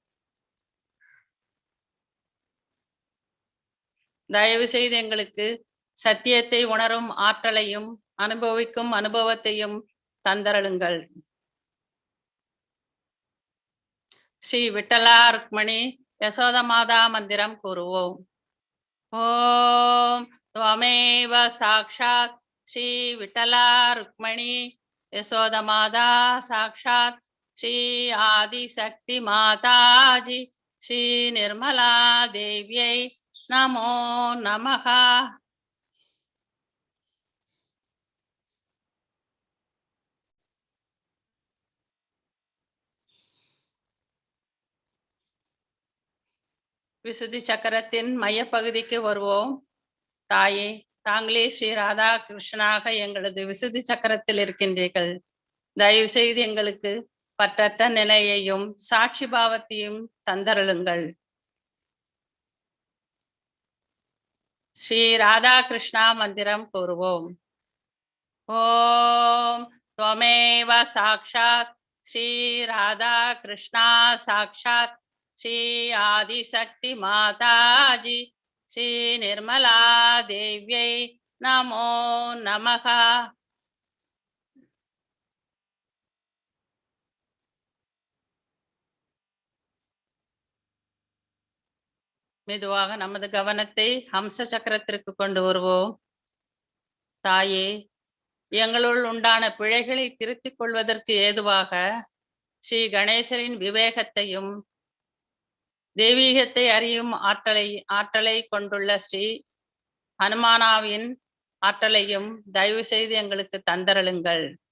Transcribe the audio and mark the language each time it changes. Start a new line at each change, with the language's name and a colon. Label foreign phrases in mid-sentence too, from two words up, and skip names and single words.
Tamil: தயவு செய்து எங்களுக்கு சத்தியத்தை உணரும் ஆற்றலையும் அனுபவிக்கும் அனுபவத்தையும் தந்தருளுங்கள். ஸ்ரீ விட்டலா ருக்மணி யசோத மாதா மந்திரம் கூறுவோம்.
Sanskrit: ஓம் त्वमेव साक्षात् श्री विठला रुक्मणी यशोद माता साक्षात् श्री आदिशक्ति माताजी श्री निर्मला देव्यै नमो नमः.
Tamil: விசுதி சக்கரத்தின் மையப்பகுதிக்கு வருவோம். தாயே, தாங்களே ஸ்ரீ ராதா கிருஷ்ணனாக எங்களது விசுதி சக்கரத்தில் இருக்கின்றீர்கள். தயவு செய்து எங்களுக்கு பற்றற்ற நிலையையும் சாட்சி பாவத்தையும் தந்தருளுங்கள். ஸ்ரீ ராதா கிருஷ்ணா மந்திரம் கூறுவோம்.
Sanskrit: ஓம் त्वमेव साक्षात् श्री राधा कृष्णा साक्षात् श्री आदिशक्ति माताजी श्री निर्मला देव्यै नमो नमः.
Tamil: மெதுவாக நமது கவனத்தை ஹம்ச சக்கரத்திற்கு கொண்டு வருவோம். தாயே, எங்களுள் உண்டான பிழைகளை திருத்திக் கொள்வதற்கு ஏதுவாக ஸ்ரீ கணேசரின் விவேகத்தையும் தெய்வீகத்தை அறியும் ஆற்றலை கொண்டுள்ள ஸ்ரீ ஹனுமானாவின் ஆற்றலையும் தயவு செய்து எங்களுக்கு தந்தருளுங்கள்.